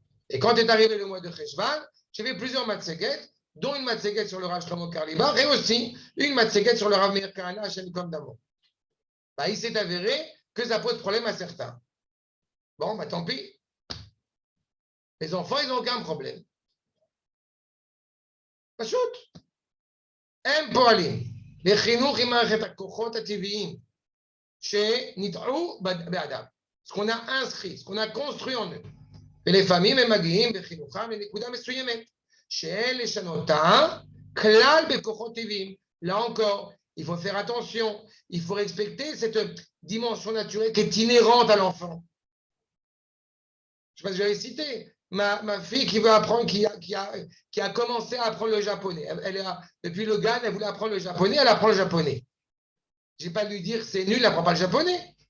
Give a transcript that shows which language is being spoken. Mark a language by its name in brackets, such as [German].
[French] Et quand est arrivé le mois de Cheshvan, j'ai fait plusieurs matseguet, dont une matseguet sur le Rav Shlomo Karlibar et aussi une matseguet sur le Rav Meir Kahana Hashem Kom Damo. Il s'est avéré que ça pose problème à certains. Bon, tant pis. Les enfants, ils n'ont aucun problème. [Hebrew] פשוט. הם פועלים לחינוך עם מערכת הכוחות הטבעיים שניטעו באדם. [French] ce qu'on a inscrit, ce qu'on a construit en eux. [Hebrew] ולפעמים הם מגיעים בחינוכם לנקודה מסוימת, שאין לשנותה כלל בכוחות טבעיים. [French] Là encore, il faut faire attention, il faut respecter cette dimension naturelle qui est inhérente à l'enfant. Je ne sais pas si j'avais cité. Ma fille qui veut apprendre, qui a commencé à apprendre le japonais. Depuis le GAN, elle voulait apprendre le japonais, elle apprend le japonais. Je n'ai pas lui dire c'est nul, elle n'apprend pas le japonais.